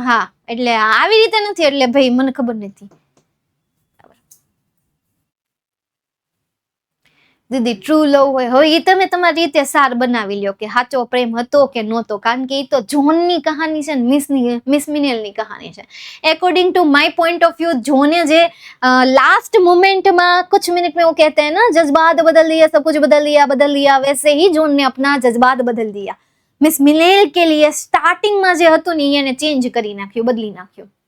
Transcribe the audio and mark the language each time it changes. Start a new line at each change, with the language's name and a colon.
Gujarati: હા એટલે આવી રીતે નથી એટલે ભાઈ મને ખબર નથી. દીદી ટ્રુ લવ હોય હવે એ તમે તમારી રીતે સાર બનાવી લ્યો કે સાચો પ્રેમ હતો કે નહોતો. કારણ કે એ તો જોનની કહાની છે ને મિસ મિનેલની કહાની છે.
English: according to my point of view
Hindi: जोने जे लास्ट मोमेंट में कुछ मिनट में वो कहते हैं ना जज्बात बदल दिया, सब कुछ बदल दिया वैसे ही जोन ने अपना जज्बात बदल दिया.
Gujarati: मिस मिनेल
Hindi: के लिए स्टार्टिंग में जे
Gujarati: હતું ને એને ચેન્જ કરી નાખ્યું, બદલી નાખ્યું.